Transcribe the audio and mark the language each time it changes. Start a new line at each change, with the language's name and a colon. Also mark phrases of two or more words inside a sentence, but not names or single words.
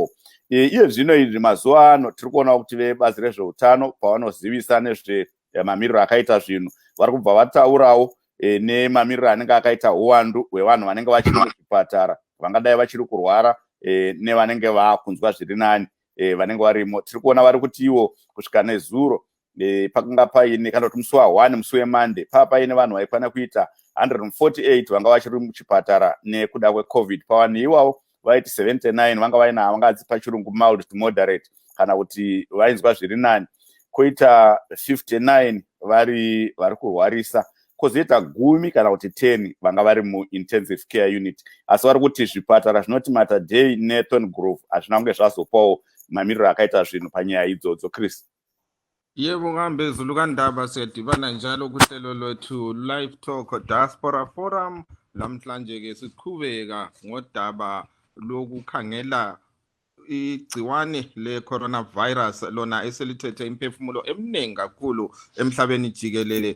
Shona: Iye zvino izvi mazuva ano tiri kuona kuti vebazi rezveutano pavanozivisa nezvemamiriro akaita zvinhu, vari kubva vataurawo nemamiriro anenge akaita uwandu hwevanhu vanenge vachiri muzvipatara, vangadai vachiri kurwara nevanenge vakunzwa zviri nani, vanenge varimo. Tiri kuona vari kuti ivo kusvika nezuro pakanga paine kana kuti musi wa1 musi weMonday paine vanhu vaikwana kuita 148 vanga vachiri muchipatara nekuda kweCovid. Pavani iwavo vaiti 79 vanga vaina vangadzi pachirungu
English: mild to moderate
Shona: kana kuti vainzwa zviri nani, koita 59 vari kurwarisa, kozoita 10 kana kuti 10 vanga vari
English: muintensive care unit.
Shona: Asi vari kuti zvipatara zvinoti Mater Dei neThorn Grove hazvina kunge zvazopawo mamiriro akaita zvinhu panyaya idzodzo, Chris.
North Ndebele: Yebo, ngambe Zulu kaNdaba siyadibana njalo kuhlelo lwethu Livetalk Diaspora Forum. Namhlanje ke siqhubeka ngodaba lokukhangela igciwane le-coronavirus lona eselithethe imphefumulo eminingi kakhulu emhlabeni jikelele.